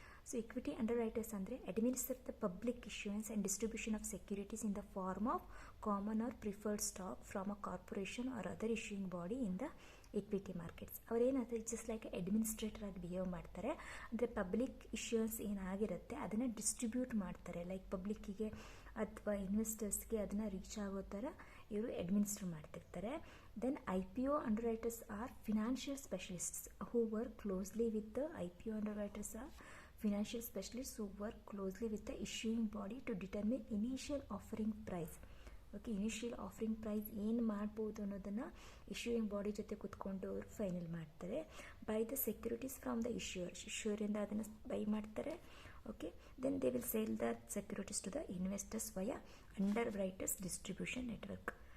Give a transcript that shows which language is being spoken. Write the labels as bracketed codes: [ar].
[en] So equity underwriters ಅಂದರೆ administer the public issuances and distribution of securities in the form of common or preferred stock from a corporation or other issuing body in the equity markets. [kn] ಅವರೇನಾದರೆ just like administrator ಆಗಿ behave ಮಾಡ್ತಾರೆ. ಅಂದರೆ public issuance ಏನಾಗಿರುತ್ತೆ ಅದನ್ನು distribute ಮಾಡ್ತಾರೆ, like ಪಬ್ಲಿಕ್ಕಿಗೆ ಅಥವಾ ಇನ್ವೆಸ್ಟರ್ಸ್ಗೆ ಅದನ್ನು reach ಆಗೋ ಥರ ಇವರು ಅಡ್ಮಿನಿಸ್ಟ್ರ್ ಮಾಡ್ತಿರ್ತಾರೆ. [en] Then IPO underwriters are financial specialists who work closely with the IPO underwriters are financial specialists who work closely with the issuing body to determine initial offering price. [kn] Okay, initial offering price ಏನು ಮಾಡ್ಬೋದು ಅನ್ನೋದನ್ನು issuing body ಜೊತೆ ಕೂತ್ಕೊಂಡು ಅವರು final ಮಾಡ್ತಾರೆ. [en] Buy the securities from the ಇಶ್ಯೂರಿಂದ ಅದನ್ನು buy ಮಾಡ್ತಾರೆ. Okay, then they will sale the securities to the investors via underwriters distribution network.